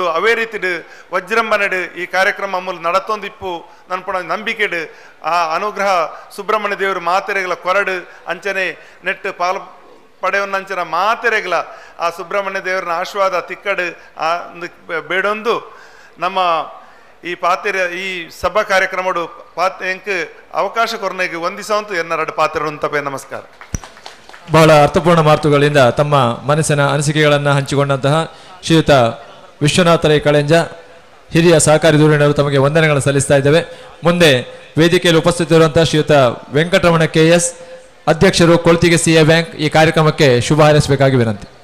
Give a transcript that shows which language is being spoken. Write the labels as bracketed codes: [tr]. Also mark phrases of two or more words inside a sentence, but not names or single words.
[tcy] ಅವೇ ರೀತಿಡು ವಜ್ರಂಬನೆಡು ಈ ಕಾರ್ಯಕ್ರಮ ಮೂಲ ನಡತೊಂದಿಪ್ಪು ನನ್ಪುಣ ನಂಬಿಕೆಡು ಆ ಅನುಗ್ರಹ ಸುಬ್ರಹ್ಮಣ್ಯ ದೇವರು ಮಾತೆರೆಗಳ ಕೊರಡು ಅಂಚನೆ ನೆಟ್ಟು ಪಾಲು ಪಡೆಯವನ್ನಂಚನ ಮಾತೆರೆಗಳ ಆ ಸುಬ್ರಹ್ಮಣ್ಯ ದೇವರನ್ನ ಆಶೀರ್ವಾದ ತಿಕ್ಕಡು ಆ ಬೇಡೊಂದು ನಮ್ಮ ಈ ಪಾತೆರೆ ಈ ಸಭಾ ಕಾರ್ಯಕ್ರಮಡು ಎಂಕ್ ಅವಕಾಶ ಕೊರನೆಗೆ ವಂದಿಸುವಂತು ಎನ್ನರಡು ಪಾತ್ರೆ ತಪ್ಪೆ ನಮಸ್ಕಾರ. [kn] ಬಹಳ ಅರ್ಥಪೂರ್ಣ ಮಾತುಗಳಿಂದ ತಮ್ಮ ಮನಸ್ಸಿನ ಅನಿಸಿಕೆಗಳನ್ನು ಹಂಚಿಕೊಂಡಂತಹ ಶ್ರೀಯುತ ವಿಶ್ವನಾಥ ರೈ ಕಳೆಂಜ ಹಿರಿಯ ಸಹಕಾರಿ ಧುರೀಣರು ತಮಗೆ ವಂದನೆಗಳನ್ನು ಸಲ್ಲಿಸ್ತಾ ಇದ್ದೇವೆ. ಮುಂದೆ ವೇದಿಕೆಯಲ್ಲಿ ಉಪಸ್ಥಿತರಿರುವಂತಹ ಶ್ರೀಯುತ ವೆಂಕಟರಮಣ KS ಅಧ್ಯಕ್ಷರು ಕೊಳ್ತಿಗೆ CA ಬ್ಯಾಂಕ್ ಈ ಕಾರ್ಯಕ್ರಮಕ್ಕೆ ಶುಭ ಹಾರೈಸಬೇಕಾಗಿ ವಿನಂತಿ.